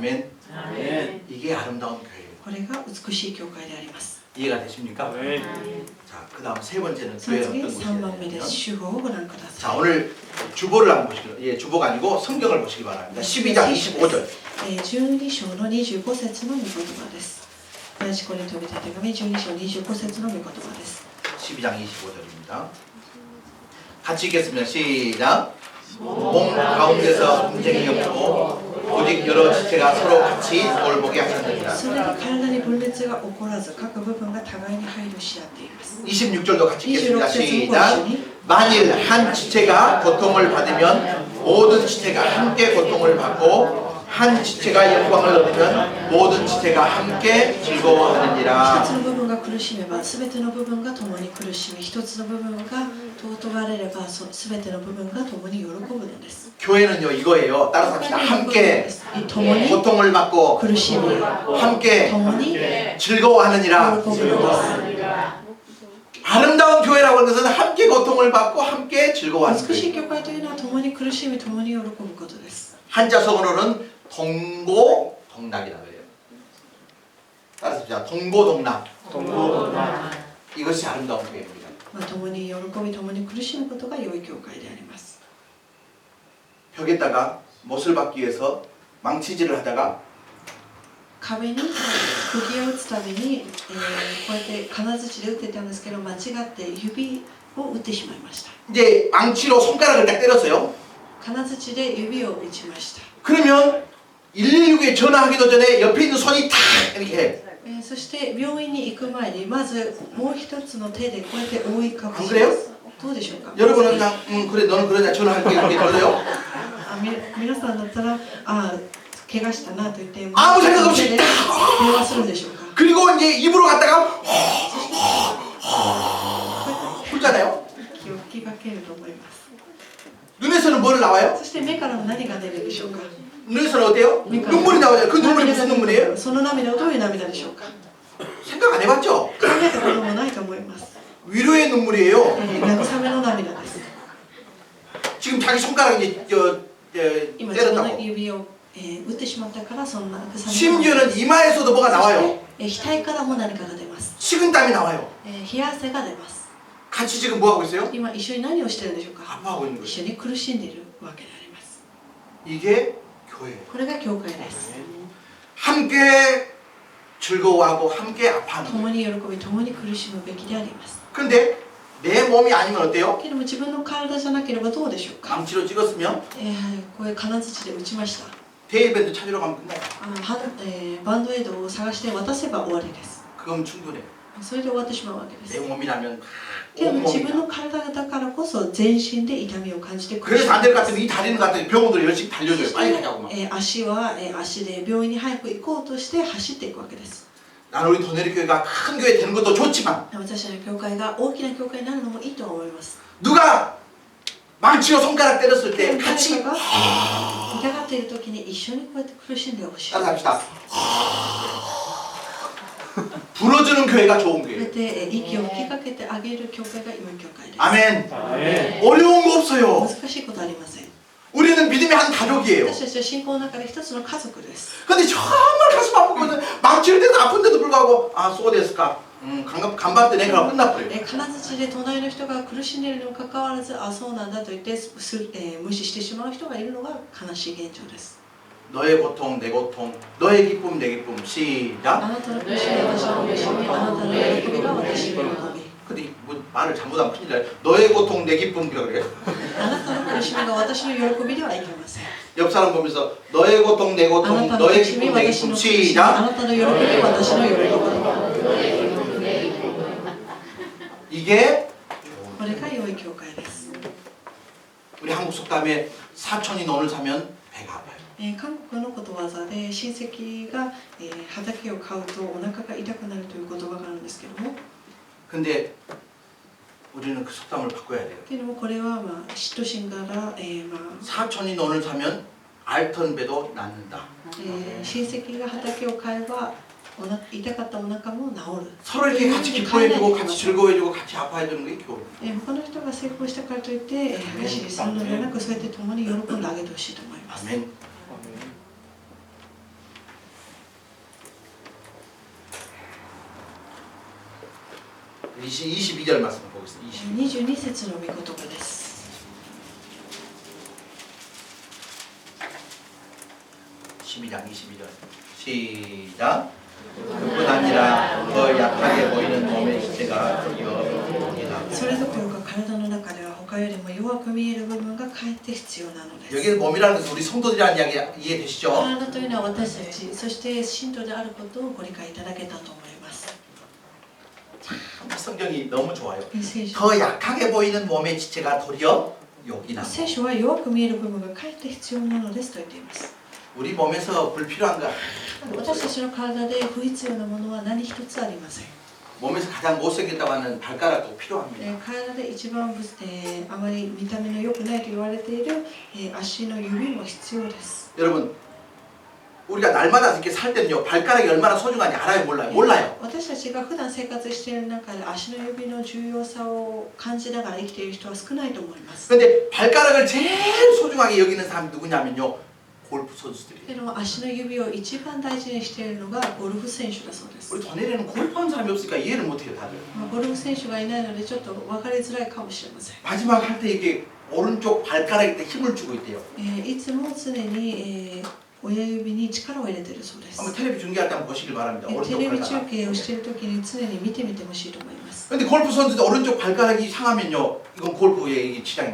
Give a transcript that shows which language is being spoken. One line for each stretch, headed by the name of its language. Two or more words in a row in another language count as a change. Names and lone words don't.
Korean: 아멘. 이게 아름다운 교회예요.
Japanese: これが美しい教会であります。
Korean: 이해가 되십니까? 자, 그다음 세 번째는
Japanese: その
Korean: 교회는
Japanese: 次、
Korean: 어떤
Japanese: 3番目で
Korean: 곳이냐면
Japanese: す。主語をご覧くだ
Korean: 자,
Japanese: さい。
Korean: 오늘 주보를 한번 보시길, 예, 주보가 아니고 성경을 보시기 바랍니다. 12장 25절.
Japanese: 12 章の25節の御言葉です。第一コリント人への手紙12章25節の御言葉です。
Korean: 12장 25절입니다. 같이 읽겠습니다. 시작. 몸 가운데서 분쟁이 없고 오직 여러 지체가 서로 같이 돌보게 하셨느니라.
Japanese: それで体に分裂が起こらず、各部分が互いに配慮し合っています。
Korean: 26절도 같이 26 읽겠습니다.
Japanese: 節をご一
Korean: 시작.
Japanese: 緒に。
Korean: 만일 한 지체가 고통을 받으면 모든 지체가 함께 고통을 받고 한 지체가 영광을 얻으면 모든 지체가 함께
Japanese: 一
Korean: 즐거워하느니라.
Japanese: つの部分が苦しめば、すべての部分が共に苦しみ、一つの部分が尊がれれば、すべての部分が共に喜ぶのです。
Korean: 교회는요 이거예요. 따라서 합시다. 함께
Japanese: 共に
Korean: 고통을 받고
Japanese: 苦しみ、
Korean: 함께
Japanese: 共に喜
Korean: 즐거워하느니라.
Japanese: ぶのです。
Korean: 아름다운 교회라고 하는 것은 함께 고통을 받고 함께 즐거워하는
Japanese: 美しい
Korean: 거예요.
Japanese: 教会というのは共に苦しみ、共に喜ぶことです。
Korean: 한자성어로는 동고동락이라고 해요. 따라서 합시다. 동고동락. 이것이 아름다운 교회입니다.
Japanese: 共に喜び共に苦しむことが良い教会であります。
Korean: 벽에다가 못을 박기 위해서 망치질을 하다가
Japanese: 壁に釘を打つために、こうやって金槌で打ってたんですけど、間違って指を打ってしまいました。
Korean: 이제 망치로 손가락을 딱 때렸어요.
Japanese: 金槌で指を打ちました。
Korean: 그러면 116에 전화하기도 전에 옆에 있는 손이 탁 이렇게 해.
Japanese: そして病院に行く前にまずもう一つの手でこうやって覆い隠しま
Korean: 안 그래요?
Japanese: す。どうでしょうか？
Korean: 여러분은 그냥 그래 너는 그러냐 전화할게 이렇게 걸려요?
Japanese: 皆さんだったら怪我したなと言っても
Korean: 아무 생각 없이
Japanese: 手で電話するんでしょうか？
Korean: 그리고 이제 입으로 갔다가 훑잖아요.
Japanese: 気を吹きかけると思います。
Korean: 눈에서는 뭘 나와요?
Japanese: そして目から何が出るでしょうか？
Korean: 눈에서는 어때요?
Japanese: 目から
Korean: 눈물이 나오잖아요. 그 눈물이 무슨 눈물이에요?
Japanese: その涙はどういう涙でしょうか？
Korean: 생각 안 해봤죠?
Japanese: 考えたこともないと思います。
Korean: 위로의 눈물이에요.
Japanese: 慰めの涙です。
Korean: 지금 자기 손가락이 이제
Japanese: 今自分の
Korean: 때렸다고.
Japanese: 指を打ってしまったからそんな慰めの涙
Korean: 심지어는 이마에서도 뭐가 나와요.
Japanese: 額からも何かが出ます。
Korean: 식은땀이 나와요.
Japanese: 冷や汗が出ます。
Korean: 같이 지금 뭐 하고 있어요?
Japanese: 今一緒に何をしているんでしょうか？
Korean: 아파하고 있는
Japanese: 一
Korean: 거예요.
Japanese: 緒に苦しんでいるわけであります。
Korean: 이게 교회예요.
Japanese: これが教会です。
Korean: 함께 즐거워하고 함께 아파하는 거예요.
Japanese: 共に喜び共に苦しむべきであります。
Korean: 근데 내 몸이 아니면 어때요?
Japanese: けども自分の体じゃなければどうでしょうか？
Korean: 망치로 찍었으면
Japanese: こういう金槌で打ちました。
Korean: 데이밴드 찾으러 가면 끝나요.
Japanese: バンドエイドを探して渡せば終わりです。
Korean: 그럼 충분해.
Japanese: それで終わってしまうわけで
Korean: 내
Japanese: す。
Korean: 몸이라면
Japanese: けども自分
Korean: 온몸이다.
Japanese: の体だからこそ全身で痛みを感じて苦し
Korean: 그래서 안 될 것
Japanese: む。
Korean: 같으면 이 다리는 같은 병원으로 열심히
Japanese: そ
Korean: 달려줘요.
Japanese: し
Korean: 빨리 가자고 막.
Japanese: て足は足で病院に早く行こうとして走っていくわけです。
Korean: 나는 우리 도내리 교회가 큰 교회 되는 것도 좋지만
Japanese: 私たちの教会が大きな教会になるのもいいと思います。
Korean: 누가 망치로 손가락 때렸을 때
Japanese: 誰
Korean: 같이
Japanese: かが痛がっている時に一緒にこうやって苦しんでほしい。
Korean: 따라 합시다. 불어주는 교회가 좋은
Japanese: こうや
Korean: 교회예요.
Japanese: って息を吹きかけてあげる教会が良い教会です。
Korean: 아멘. 아멘. 어려운 거 없어요.
Japanese: 難しいことありません。
Korean: 우리는 믿음의 한 가족이에요.
Japanese: 私たちは信仰の中で一つの家族です。
Korean: 근데 정말 가슴 아프거든. 망치를 대서 아픈데도 불구하고 아 쏘됐을까? 간봤더니 그럼 끝나버려요.
Japanese: 金槌で隣の人が苦しんでいるにもかかわらず、あ、そうなんだと言って無視してしまう人がいるのが悲しい現状です。
Korean: 너의 고통 내 고통 너의 기쁨 내 기쁨
Japanese: あ
Korean: 시작.
Japanese: なたの苦しみが私の苦しみ、あなたの喜びが私の喜び。
Korean: 근데 뭐 말을 잘못하면 큰일 나요. 너의 고통 내 기쁨이라 그래요.
Japanese: あなたの苦しみが私の喜びではいけません。
Korean: 옆 사람 보면서 너의 고통 내
Japanese: あな
Korean: 고통
Japanese: たの
Korean: 너의
Japanese: 苦しみ、
Korean: 기쁨 내
Japanese: 私の
Korean: 기쁨
Japanese: 苦しみ、あ
Korean: 시작.
Japanese: なたの喜び、私の喜び。
Korean: 이게
Japanese: これが良い教会です。
Korean: 우리 한국 속담에 사촌이 논을 사면 배가 아파요.
Japanese: 韓国のことわざで親戚が、畑を買うとお腹が痛くなるという言葉があるんですけども、
Korean: 근데 우리는 그 속담을 바꿔야 돼요.
Japanese: けどもこれは嫉妬心から、
Korean: 사촌이 논을 사면 앓던 배도 낫는다.
Japanese: 親戚が畑を買えば痛かったお腹も治る。
Korean: 서로 이렇게 같이 기뻐해주고 같이 즐거워해주고 같이 아파해주는 게 교회.
Japanese: 他の人が成功したからといって激しいするのではなく、そうやって共に喜んであげてほしいと思います。
Korean: 아멘. 이 22절 말씀 보겠습니다.
Japanese: 22 節の御言葉です。
Korean: 12장 22절 시작. 그뿐 아니라 더 약하게 보이는 몸의 지체가 여기다.
Japanese: それどころか体の中では他よりも弱く見える部分がかえって必要なのです。
Korean: 여기는 몸이라는 것은 우리 성도들이라는 이야기 이해되시죠?
Japanese: 体というのは私たち、そして信徒であることをご理解いただけたと思います。
Korean: 성경이 너무 좋아요.
Japanese: 聖書
Korean: 더 약하게 보이는 몸의 지체가 도리어 여기다.
Japanese: 聖書は弱く見える部分がかえって必要なのですと言っています。
Korean: 우리 몸에서 불필요한 거
Japanese: 私たちの体で不必要なものは何一つありません。
Korean: 몸에서 가장 못생겼다고 하는 발가락도 필요합니다.
Japanese: 体で一番あまり見た目の良くないと言われている足の指も必要です。
Korean: 여러분 우리가 날마다 이렇게 살 때는요 발가락이 얼마나 소중한지 알아요 몰라요? 몰라요.
Japanese: 私たちが普段生活している中で足の指の重要さを感じながら生きている人は少ないと思います。
Korean: 근데 발가락을 제일 소중하게 여기는 사람이 누구냐면요 골프 선수들이에요.
Japanese: でも足の指を一番大事にしているのがゴルフ選手だそうです。
Korean: 우리 도내리는 골프하는 사람이 없으니까 이해를 못해요 다들.
Japanese: ゴルフ選手がいないのでちょっと分かりづらいかもしれません。
Korean: 마지막 할 때 이게 오른쪽 발가락에 때 힘을 주고 있대요.
Japanese: いつも常に、親指に力を入れているそうです。
Korean: 한번 텔레비 중계할 때 한번 보시길 바랍니다.
Japanese: テ
Korean: 오른쪽
Japanese: レビ中
Korean: 발가락.
Japanese: 継をしている時に常に見てみてほしいと思います。
Korean: 근데 골프 선수들 오른쪽 발가락이 상하면요, 이건 골프에 이게 지장이